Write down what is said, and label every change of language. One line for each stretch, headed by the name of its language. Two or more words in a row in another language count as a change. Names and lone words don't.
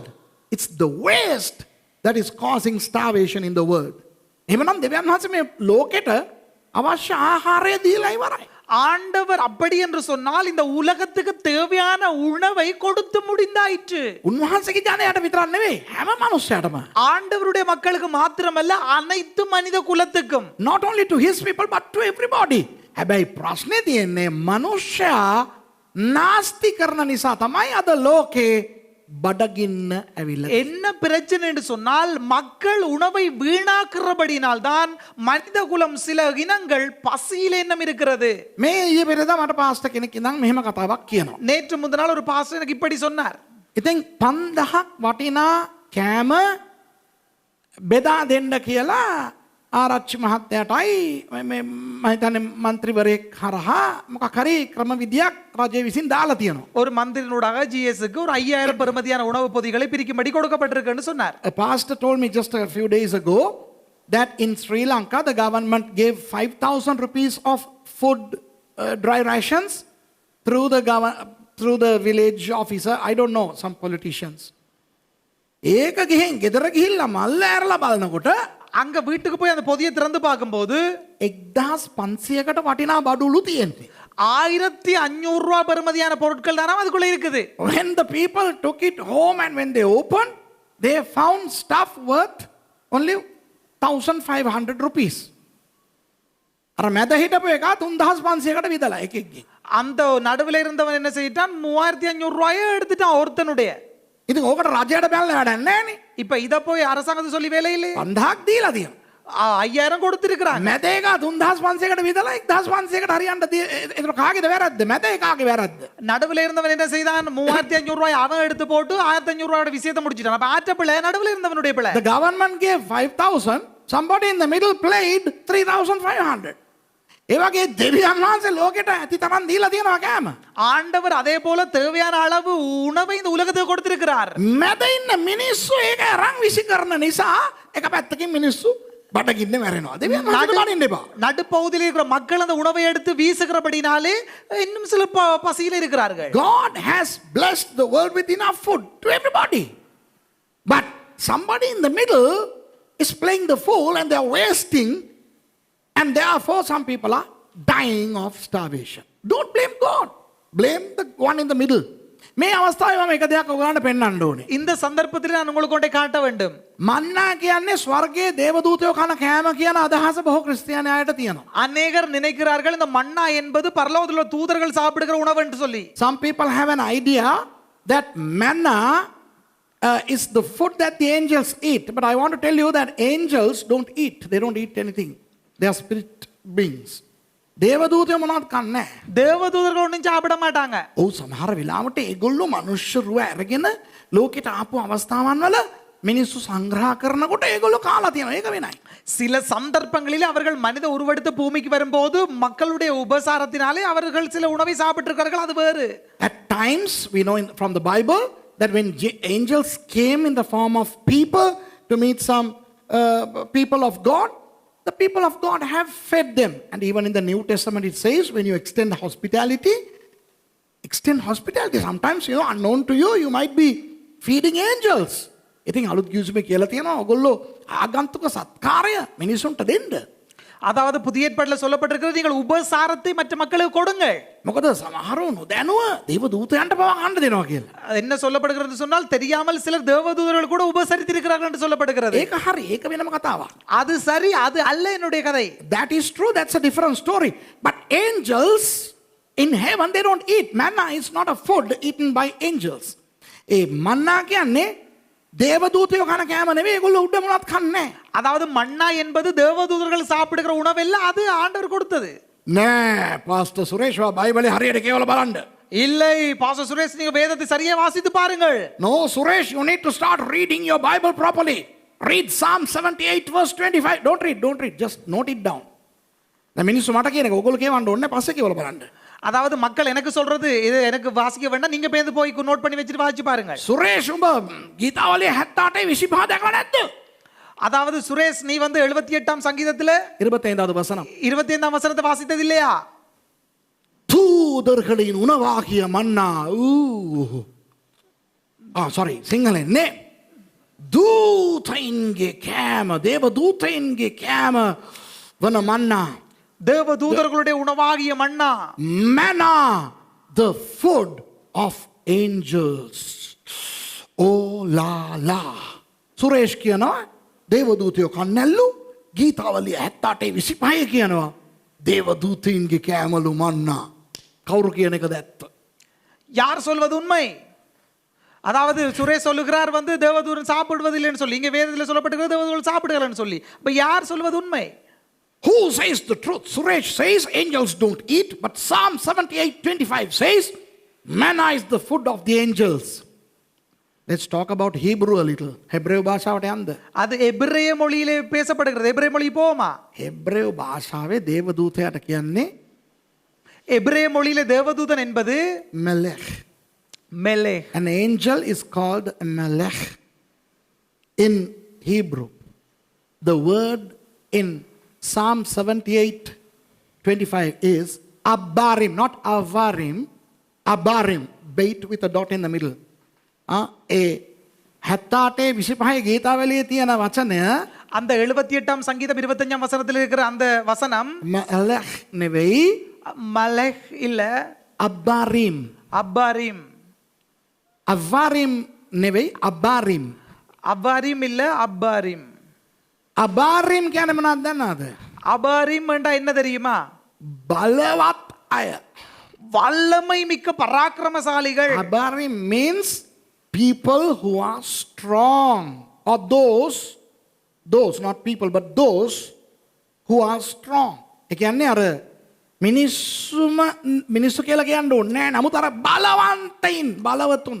English: It's the waste that is causing starvation in the world.
Sinhala: එහෙමනම් දෙවියන් වහන්සේ මේ ලෝකෙට අවශ්‍ය ආහාරය දීලා ඉවරයි.
Tamil: ஆண்டவர் அப்படி என்று சொன்னால் இந்த உலகத்துக்கு தேவையான உணவை கொடுத்து முடிந்தாயிற்று.
Sinhala: උන්වහන්සේගේ ජනයාට විතරක් නෙවෙයි හැම මනුස්සයටම.
Tamil: ஆண்டவருடைய மக்களுக்கு மாத்திரமல்ல அனைத்து மனித குலத்துக்கும்.
English: Not only to his people but to everybody.
Sinhala: හැබැයි ප්‍රශ්නේ තියෙන්නේ මනුෂ්‍යයා නාස්ති කරන නිසා තමයි අද ලෝකේ බඩගින්න ඇවිල්ලා.
Tamil: என்ன பிரச்சனை என்று சொன்னால் மக்கள் உணவை வீணாக்குறபடினால் தான் மனித குலம் சில இனங்கள் பசியில் எண்ணம் இருக்கிறது.
Sinhala: මේ ඊයේ පෙරේදා මට පාස්ටර් කෙනෙක් ඉඳන් මෙහෙම කතාවක් කියනවා.
Tamil: நேற்று முந்தின நாள் ஒரு பாஸ்டர் எனக்கு இப்படி சொன்னார்.
Sinhala: ඉතින් 5000ක් වටිනා කෑම බෙදා දෙන්න කියලා ආරච්චි මහත්තයාටයි මේ මම හිතන්නේ മന്ത്രിවරයෙක් හරහා මොකක් හරි ක්‍රමවිදියක් රජය විසින් දාලා තියෙනවා.
Tamil: ஒரு மந்திரினூடாக ஜிஎஸ்க்கு ஒரு 5000 பெறுமதியான உணவு பொதிகளை பிரிக்கும்படி கொடுக்கப்பட்டிருக்குன்னு சொன்னார்.
English: A pastor told me just a few days ago that in Sri Lanka the government gave 5,000 rupees of food dry rations through the village officer, I don't know, some politicians.
Sinhala: ඒක ගිහින් ගෙදර ගිහිල්ලා මල්ල ඇරලා බලනකොට
Tamil: அங்க வீட்டுக்கு போய் அந்த பொதியை திறந்து பார்க்கும்போது
Sinhala: 1500කට වටිනා බඩුලු තියෙන්නේ.
Tamil: 1500 ரூபாய் பெறுமதியான பொருட்கள் தானே அதுக்குள்ள இருக்குது.
English: When the people took it home and when they opened, they found stuff worth only 1500 rupees.
Sinhala: අර මැද හිටපු එක 3500කට විදලා එකෙක්ගේ.
Tamil: அந்த நடுவில் இருந்தவன் என்ன செய்யிட்டான், 3500 ரூபாயை எடுத்துட்டான் ஒருத்தனுடைய.
Sinhala: ඉතින් ඕකට රජයට බැලලා වැඩක් නැහැනේ.
Tamil: இப்ப இத போய் அரசாங்கத்தை சொல்லி வேலை இல்லை.
Sinhala: 5000ක් දීලා තියෙනවා.
Tamil: 5000 கொடுத்திருக்கிறாங்க.
Sinhala: මැද එක 3500කට විදලා 1500කට හරියන්න ඒක කාගේද වැරද්ද? මැද එකාගේ වැරද්ද.
Tamil: நடுவில் இருந்தவன் என்ன செய்தான், 3500 ரூபாய் அவன் எடுத்து போட்டு 1500 ரூபாயோட விஷயத்தை முடிச்சிட்டான். அப்ப ஆற்ற பிள்ளை நடுவில் இருந்தவனுடைய பிள்ளை.
English: The government gave 5000, somebody in the middle played 3500.
Sinhala: ඒ වගේ දෙවියන් වහන්සේ ලෝකෙට ඇති තරම් දීලා තියෙනවා කෑම.
Tamil: ஆண்டவர் அதே போல தேவையான அளவு உணவை இந்த உலகத்துக்கு கொடுத்திருக்கிறார்.
Sinhala: මැද ඉන්න මිනිස්සු ඒක අරන් විසි කරන නිසා එක පැත්තකින් මිනිස්සු බඩගින්නේ මැරෙනවා. දෙවියන් වහන්සේට බනින්න එපා.
Tamil: நடுப்பகுதியில் இருக்கிற மக்கள் அந்த உணவை எடுத்து வீசுகிறபடினாலே இன்னும் சில பசியில் இருக்கிறார்கள்.
English: God has blessed the world with enough food to everybody. But somebody in the middle is playing the fool and they are wasting, and therefore some people are dying of starvation. Don't blame God. Blame the one in the middle.
Sinhala: මේ අවස්ථාවේ මම එක දෙයක් ඔයගලන්ට පෙන්වන්න ඕනේ.
Tamil: இந்த சந்தர்ப்பத்தில் நான் உங்களுக்கு ஒன்றை காட்ட வேண்டும்.
Sinhala: මන්නා කියන්නේ ස්වර්ගයේ දේවදූතයෝ කන කෑම කියන අදහස බොහෝ ක්‍රිස්තියානි අයට තියෙනවා.
Tamil: அநேகர் நினைக்கிறார்கள் இந்த மன்னா என்பது பரலோகத்தில் உள்ள தூதர்கள் சாப்பிடுகிற உணவு என்று சொல்லி.
English: Some people have an idea that manna is the food that the angels eat. But I want to tell you that angels don't eat. They don't eat anything. They are spirit beings.
Sinhala: දේවදූතයෝ මොනවද කන්නේ?
Tamil: தேவதூதர்கள் ஒன்றும் சாப்பிட மாட்டாங்க.
Sinhala: ඔව් සමහර වෙලාවට ඒගොල්ලෝ මනුෂ්‍ය රුව අරගෙන ලෝකෙට ආපු අවස්ථාවන් වල මිනිස්සු සංග්‍රහ කරනකොට ඒගොල්ලෝ කාලා තියෙනවා. ඒක වෙනයි.
Tamil: சில சந்தர்ப்பங்களில் அவர்கள் மனித உருவெடுத்து பூமிக்கு வரும்போது மக்களுடைய உபசாரத்தினாலே அவர்கள் சில உணவை சாப்பிட்டிருக்கிறார்கள், அது வேறு.
English: At times we know from the Bible that when angels came in the form of people to meet some people of God, the people of God have fed them. And even in the New Testament it says when you extend hospitality. Sometimes, unknown to you, you might be feeding angels.
Sinhala: ඉතින් අලුත් කිව්සුමේ කියලා තියෙනවා ඔයගොල්ලෝ ආගන්තුක සත්කාරය මිනිසුන්ට දෙන්න.
Tamil: அதாவது புதிய ஏற்பாட்டில் சொல்லப்பட்டிருக்கிறது, நீங்கள் உபசாரத்தை மற்ற மக்களுக்கு கொடுங்கள்.
Sinhala: මොකද සමහරව නොදැනුව දේව දූතයන්ට පවා ගන්න දෙනවා කියලා.
Tamil: என்ன சொல்லப்படுகிறது சொன்னால், தெரியாமல் சிலர் தேவதூதர்கள் கூட உபசரித்திருக்கிறார்கள் என்று சொல்லப்படுகிறது.
Sinhala: ඒක හරි, ඒක වෙනම කතාවක්.
Tamil: அது சரி, அது அல்ல என்னுடைய கதை.
English: That is true, that's a different story. But angels in heaven, they don't eat. Manna is not a food eaten by angels.
Sinhala: ඒ මන්නා කියන්නේ தேவதூதயோ කන කෑම නෙවෙයි, ඒගොල්ලෝ උඩ මොනවත් කන්නේ.
Tamil: அதாவது மன்னா என்பது தேவதூதர்கள் சாப்பிடுகிற உணவு இல்ல, அது ஆண்டவர் கொடுத்தது.
Sinhala: නෑ පාස්ටර් සුරේෂ් වා බයිබලේ හරියට කියවලා බලන්න.
Tamil: இல்லை பாஸ்டர் சுரேஷ், நீங்க வேதத்தை சரியா வாசித்து பாருங்கள்.
English: No Suresh, you need to start reading your Bible properly. Read Psalm 78 verse 25. Don't read, just note it down.
Sinhala: දැන් මිනිස්සු මට කියන එක ඔයගොල්ලෝ කියවන්න ඕනේ, පස්සේ කියවලා බලන්න.
Tamil: அதாவது மக்கள் எனக்கு சொல்றது இது எனக்கு வாசிக்க வேண்டாம், நீங்க பேந்து போய் நோட் பண்ணி வச்சிட்டு வாசிச்சு பாருங்க.
Sinhala: සුරේෂ් උඹ ගීතාවලියේ 78 25 දැකලා නැද්ද?
Tamil: அதாவது சுரேஷ், நீ 78ஆம் சங்கீதத்துல 25வது வசனம் 25ஆம் வசனத்தை வாசித்தது இல்லையா? தூதர்களின் உணவாகிய மன்னா.
Sinhala: sorry, සිංහලෙන් නේ. දූතයින්ගේ කෑම, දේව දූතයින්ගේ කෑම වන මන්නා.
Tamil: தேவதூதர்களுடைய உணவாகிய மன்னா.
English: Manna, the food of angels.
French: Oh la la.
Sinhala: සුරේෂ් කියනවා දේවදූතයෝ කන්නැල්ලු. ගීතාවලිය 78 25 කියනවා දේවදූතයින්ගේ කෑමලු මන්නා. කවුරු කියන එකද ඇත්ත?
Tamil: யார் சொல்வது உண்மை? அதாவது சுரேஷ் சொல்லுகிறார் தேவதூதன் சாப்பிடுவதில்லைன்னு சொல்லி, இங்க வேதத்தில் சொல்லப்பட்டிருக்கிறது தேவதூதர்கள் சாப்பிடுகிறான்னு சொல்லி. அப்ப யார் சொல்வது உண்மை?
English: Who says the truth? Suresh says angels don't eat, but Psalm 78:25 says manna is the food of the angels. Let's talk about Hebrew a little.
Sinhala: Hebrew භාෂාවට යන්න.
Tamil: அது எபிரேய மொழியிலே பேசப்படுகிறது. எபிரேய மொழி போமா?
Sinhala: Hebrew භාෂාවේ දේවදූතයාට කියන්නේ
Tamil: எபிரேய மொழியிலே தேவதூதன் என்பது melech. மெலேக்.
English: An angel is called melech in Hebrew. The word in Psalm 78:25 is abarim, not avarim. Abarim, bait with a dot in the middle.
Sinhala: 78 25 ගීතාවලියේ තියෙන වචනය
Tamil: அந்த 78ஆம் சங்கீதம் 25ஆம் வசனத்தில் இருக்கிற அந்த வசனம்
Sinhala: මලෙහ් නෙවෙයි
Tamil: மலஹ் இல்ல
Sinhala: අබ්බාරීම්.
Tamil: அப்பாரிம்.
Sinhala: අවාරීම් නෙවෙයි අබ්බාරීම්.
Tamil: அப்பாரிம் இல்ல அப்பாரிம்.
Sinhala: අබාරීම් කියන්නේ මොනවද දන්නවද?
Tamil: அபாரிம் என்றா என்ன தெரியுமா?
Sinhala: බලවත් අය.
Tamil: வல்லமை மிக்க பராக்கிரமசாலிகள்.
English: Abarim means people who are strong, or those not people but those who are strong.
Sinhala: ඒ කියන්නේ අර මිනිස්සු කියලා කියන්න ඕනේ නෑ. නමුත් අර බලවන්තයින් බලවතුන්.